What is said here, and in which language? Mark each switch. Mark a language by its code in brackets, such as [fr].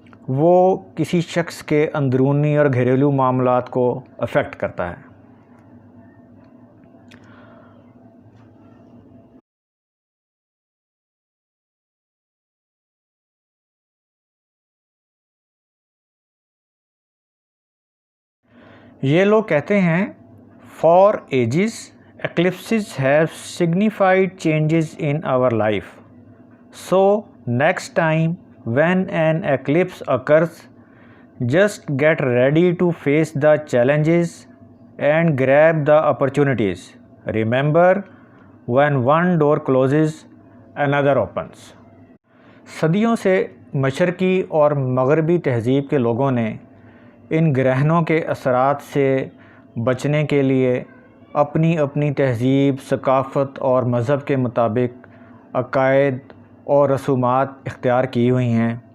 [ur] وہ کسی شخص کے اندرونی اور گھریلو معاملات کو افیکٹ کرتا ہے۔ یہ لوگ کہتے ہیں [en] For ages eclipses have signified changes in our life. So next time when an eclipse occurs, just get ready to face the challenges and grab the opportunities. Remember, when one door closes, another opens. [ur] صدیوں سے مشرقی اور مغربی تہذیب کے لوگوں نے ان گرہنوں کے اثرات سے بچنے کے لیے اپنی اپنی تہذیب، ثقافت اور مذہب کے مطابق عقائد اور رسومات اختیار کی ہوئی ہیں